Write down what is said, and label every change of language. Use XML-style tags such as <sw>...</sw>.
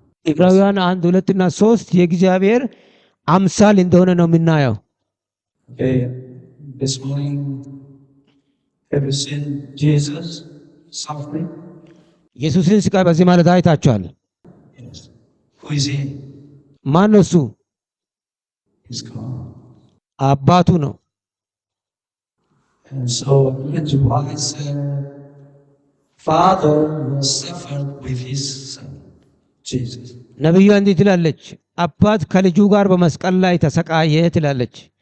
<am>ዕብራውያን 1:2 እና 3 የእግዚአብሔር አምሳል እንደሆነ ነው የምናየው።</am> <en>Okay, this morning, have you seen Jesus suffering?</en> <am>ኢየሱስን ስቃይ በዚህ ማለት አይታችኋል።</am> <en>Yes. Who is he?</en> <am>ማን ነው እሱ?</am> <en>He's God.</en> <am>አባቱ ነው።</am> <en>And so that's why I said, Father will suffer with his son, Jesus.</en> <am>ነብዩ እንዲህ ትላለች፣ አባት ከልጁ ጋር በመስቀል ላይ ተሰቃየ ትላለች።</am>